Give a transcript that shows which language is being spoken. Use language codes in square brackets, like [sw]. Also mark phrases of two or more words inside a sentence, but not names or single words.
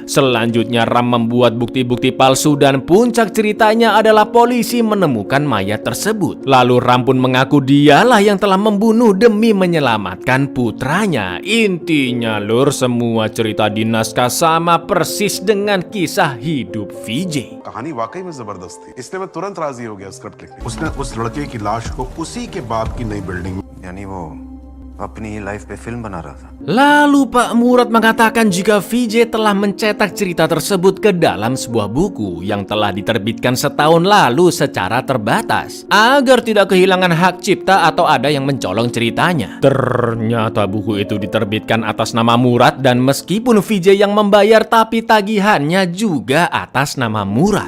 [id] Selanjutnya Ram membuat bukti-bukti palsu dan puncak ceritanya adalah polisi menemukan mayat tersebut. Lalu Ram pun mengaku dialah yang telah membunuh demi menyelamatkan putranya. Intinya lur, semua cerita di naskah sama persis dengan kisah hidup VJ. [hi] कहानी वाकई में जबरदस्त थी, इसलिए मैं तुरंत राजी हो गया स्क्रिप्ट लिखने। उसने उस लड़के की लाश को उसी के बाप की नई बिल्डिंग, यानी वो अपनी ही लाइफ पे फिल्म बना रहा था। [id] Lalu Pak Murad mengatakan jika VJ telah mencetak cerita tersebut ke dalam sebuah buku yang telah diterbitkan setahun lalu secara terbatas agar tidak kehilangan hak cipta atau ada yang mencolong ceritanya. Ternyata buku itu diterbitkan atas nama Murad, dan meskipun VJ yang membayar tapi tagihannya juga atas nama Murad.